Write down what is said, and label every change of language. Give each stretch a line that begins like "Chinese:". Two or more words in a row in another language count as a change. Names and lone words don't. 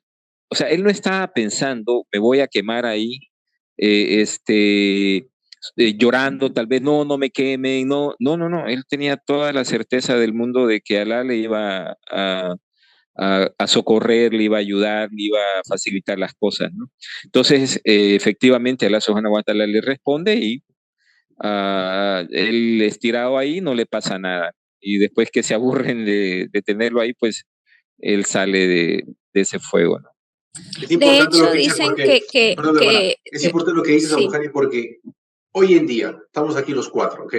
Spanish: O sea, él no estaba pensando, me voy a quemar ahí, llorando, tal vez, no me quemen, no. Él tenía toda la certeza del mundo de que Alá le iba a socorrer, le iba a ayudar, le iba a facilitar las cosas, ¿no? Entonces, efectivamente,
Arabic: الله سبحانه وتعالى
Spanish: le responde y él estirado ahí no le pasa nada. Y después que se aburren de tenerlo ahí, pues él sale de ese fuego, ¿no? Es importante lo que dices porque, es importante lo que dices, Abujani, porque hoy en día, estamos aquí los cuatro, ¿ok?